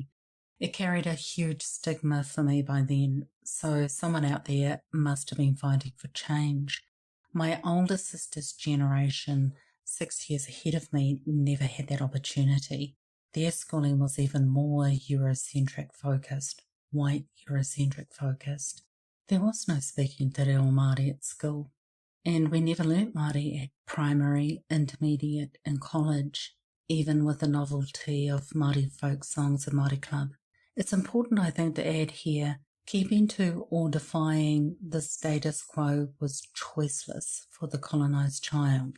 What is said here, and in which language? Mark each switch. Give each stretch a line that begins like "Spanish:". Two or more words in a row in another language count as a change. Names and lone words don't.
English: It carried a huge stigma for me by then, so someone out there must have been fighting for change. My older sister's generation, 6 years ahead of me, never had that opportunity. Their schooling was even more Eurocentric focused, white Eurocentric focused. There was no speaking
Māori: te reo Māori
English: at school, and we never learnt Māori at primary, intermediate and college, even with the novelty of Māori folk songs and Māori Club. It's important, I think, to add here, keeping to or defying the status quo was choiceless for the colonised child.